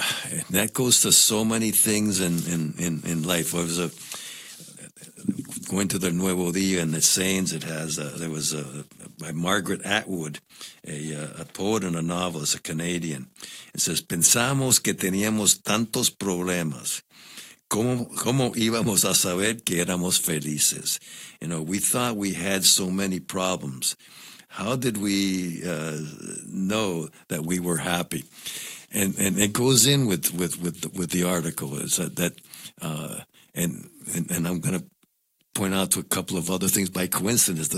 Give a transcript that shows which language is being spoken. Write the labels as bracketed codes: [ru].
[en] And that goes to so many things in life. I was going to the Nuevo Día and the sayings it has. There was by Margaret Atwood, a poet and a novelist, a Canadian. [es] It says, "Pensamos que teníamos tantos problemas. ¿Cómo íbamos a saber que éramos felices?" [en] You know, we thought we had so many problems. How did we know that we were happy? And it goes in with the article is that I'm going to point out to a couple of other things by coincidence.